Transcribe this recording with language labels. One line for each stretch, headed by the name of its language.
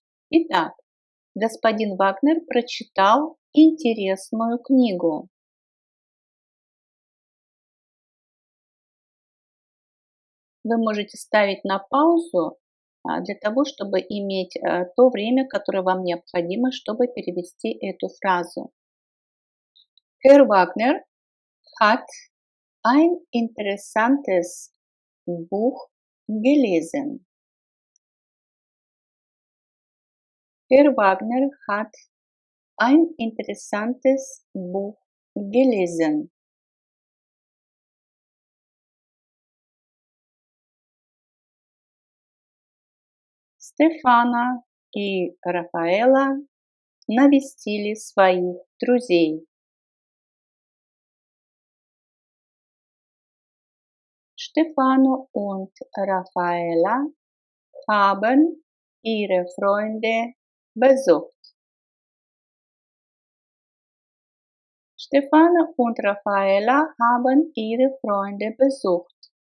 Russian: Итак, господин Вагнер прочитал интересную книгу. Вы можете ставить на паузу для того, чтобы иметь то время, которое вам необходимо, чтобы перевести эту фразу.
German: Herr Wagner hat ein interessantes Buch gelesen. Herr Wagner hat ein interessantes Buch gelesen.
Russian: Стефана и Рафаэла навестили своих друзей.
German: Stefano und Raffaella haben ihre Freunde besucht. Stefano und Raffaella haben ihre Freunde besucht.